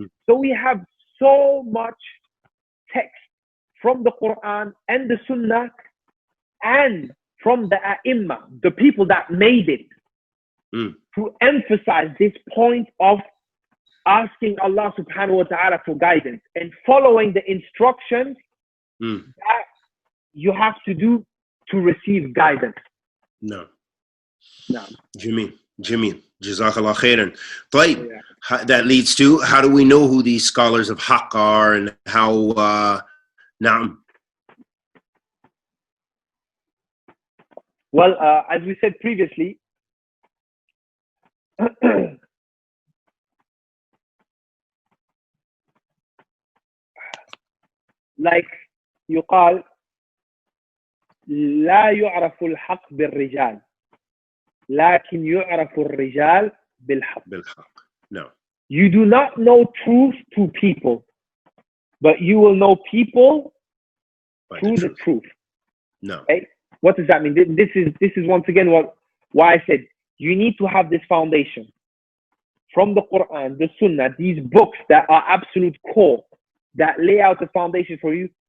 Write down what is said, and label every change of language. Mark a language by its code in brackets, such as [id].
[en] So we have so much text from the Quran and the Sunnah and from the A'imma, the people that made it, to emphasize this point of asking Allah subhanahu wa ta'ala for guidance and following the instructions that you have to do to receive guidance. No. Jameel. Jazakallah khairan. طيب, that leads to, how do we know who these scholars of haqq are and how, na'am? Well, as we said previously, like [ar] يقال لا يعرف الحق بالرجال لكن يعرف الرجال بالحق. [en] No. You do not know truth to people, but you will know people through the truth. No. Okay? What does that mean? This is once again why I said you need to have this foundation from the Quran, the Sunnah, these books that are absolute core, that lay out the foundation for you.